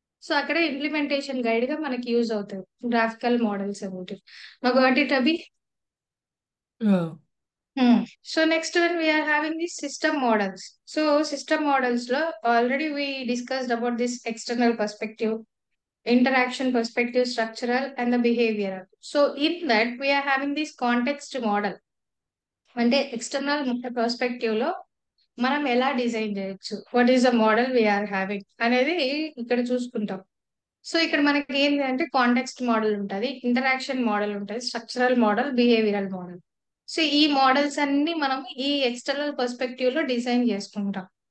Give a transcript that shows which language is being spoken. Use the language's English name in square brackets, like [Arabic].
[Telugu] So అక్కడ implementation guide గా మనకి యూజ్ అవుతుంది గ్రాఫికల్ మోడల్స్ అనేవి. మాకు వాటి అవి. [English] Yeah. So next one we're having this system models. So system models లో already we discussed about this external perspective, interaction perspective, structural, and the behavioral. So in that we are having this context model. [Telugu] అంటే external perspective లో మనం ఎలా design చేయొచ్చు, [English] what is the model we're having [Telugu] అనేది ఇక్కడ చూసుకుంటాం. So ఇక్కడ మనకి ఏంటి అంటే కాంటెక్స్ట్ మోడల్ ఉంటుంది, ఇంటరాక్షన్ మోడల్ ఉంటుంది, structural model, behavioural model. So ఈ మోడల్స్ అన్ని మనం ఈ ఎక్స్టర్నల్ పర్స్పెక్టివ్ లో డిజైన్ చేసుకుంటాం.